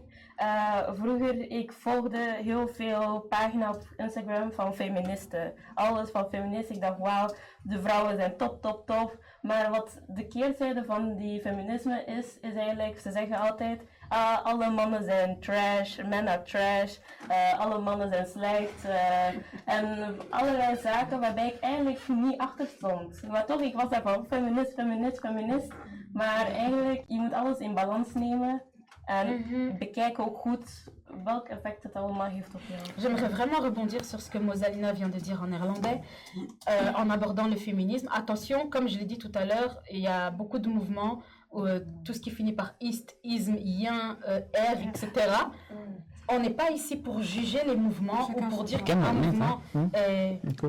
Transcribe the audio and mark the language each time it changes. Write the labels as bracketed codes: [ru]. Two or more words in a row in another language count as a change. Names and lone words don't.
[nl] Vroeger, ik volgde heel veel pagina's op Instagram van feministen. Alles van feministen. Ik dacht, wauw, de vrouwen zijn top. Maar wat de keerzijde van die feminisme is eigenlijk, ze zeggen altijd, alle mannen zijn trash, [en] men are trash, [nl] alle mannen zijn slecht. En allerlei zaken waarbij ik eigenlijk niet achter stond. Maar toch, ik was daarvan feminist. Maar eigenlijk, je moet alles in balans nemen en bekijk ook goed welk effect het allemaal heeft op jou. [fr] J'aimerais vraiment rebondir sur ce que Mosalina vient de dire en néerlandais, en abordant le féminisme. Attention, comme je l'ai dit tout à l'heure, il y a beaucoup de mouvements, tout ce qui finit par ist, isme, yin, r, etc. On n'est pas ici pour juger les mouvements ou pour dire qu'un mouvement est...